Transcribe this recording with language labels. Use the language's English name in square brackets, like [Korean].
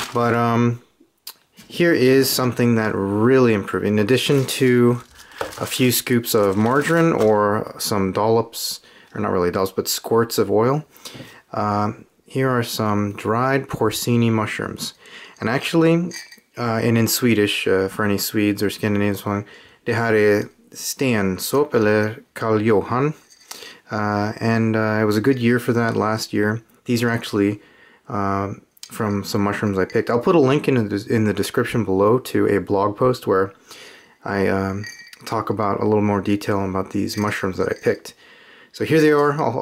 [English] But here is something that really improved. In addition to a few scoops of margarine or some dollops, or not really dollops, but squirts of oil, here are some dried porcini mushrooms. And actually, and in Swedish, for any Swedes or Scandinavians, [Swedish] det här är stensop eller Karl Johan. [English] And it was a good year for that last year. These are actually from some mushrooms I picked. I'll put a link in the description below to a blog post where I talk about a little more detail about these mushrooms that I picked. So here they are.